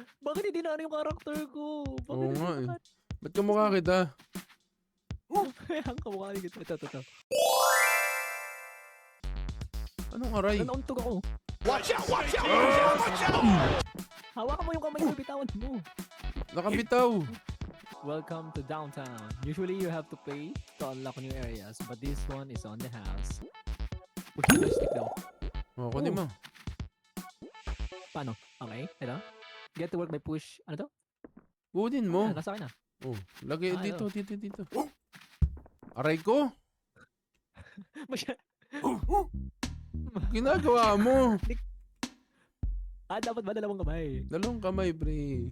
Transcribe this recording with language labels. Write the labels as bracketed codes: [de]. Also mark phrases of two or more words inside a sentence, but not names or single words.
[tl] Bakit hindi na ano yung karakter ko? Bakit Oo hindi nga eh. na Ba't kamukha kita? kaya ang kamukha ni kita? Ito. Anong aray? Nauntog ako. [en] Watch out! Watch out! Watch out! [tl] Hawakan mo yung kamay ko, bitawan mo. Nakabitaw. [en] Welcome to downtown. Usually you have to pay to unlock new areas, but this one is on the house. Push the joystick daw. [tl] O, kunin mo. Paano? Okay, ito. [en] Get to work by push. [tl] Ano to? Kunin mo. Nasa akin na. Oh, lagay Ah, dito. Aray ko. Masya... Ginagawa mo. dapat ba dalawang kamay? Dalawang kamay, pre.